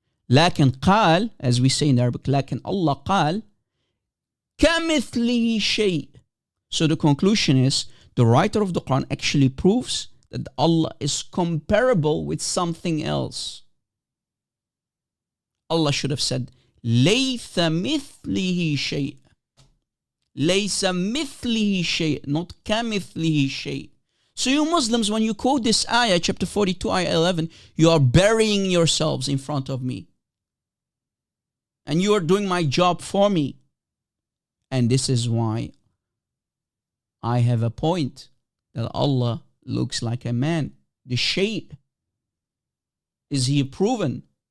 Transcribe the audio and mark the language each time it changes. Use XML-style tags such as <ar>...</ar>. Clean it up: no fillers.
<ar>لكن قال,</ar> <en>as we say in Arabic,</en> <ar>لكن Allah قال كمثله شيء.</ar> <en>So the conclusion is, the writer of the Quran actually proves that Allah is comparable with something else. Allah should have said</en> <ar>ليس مثله شيء. ليس مثله شيء, not كمثله شيء.</ar> <en>So you Muslims, when you quote this ayah, chapter 42, ayah 11, you are burying yourselves in front of me. And you are doing my job for me. And this is why I have a point that Allah looks like a man. The shape. Is he proven?</en>